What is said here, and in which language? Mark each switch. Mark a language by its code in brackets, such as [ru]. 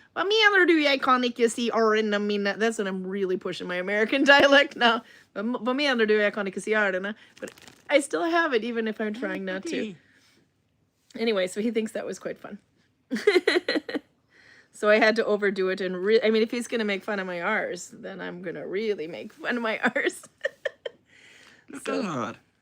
[no] Hva mener du jeg kan ikke si R-ene mine? [en] That's when I'm really pushing my American dialect now. [no] Hva mener du jeg kan ikke si R-ene? [en] But I still have it even if I'm trying not to. Anyway, so he thinks that was quite fun. So I had to overdo it and I mean, if he's going to make fun of my R's, then I'm going to really make fun of my R's. Look at her.